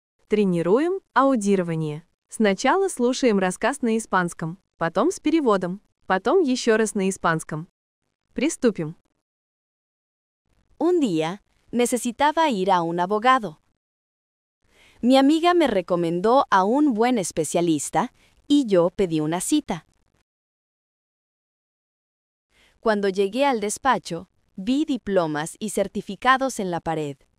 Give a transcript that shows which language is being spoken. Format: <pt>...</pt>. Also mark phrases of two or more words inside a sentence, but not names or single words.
<ru>Тренируем аудирование. Сначала слушаем рассказ на испанском, потом с переводом, потом еще раз на испанском. Приступим.</ru> <es>Un día, necesitaba ir a un abogado. Mi amiga me recomendó a un buen especialista y yo pedí una cita. Cuando llegué al despacho, vi diplomas y certificados en la pared.</es>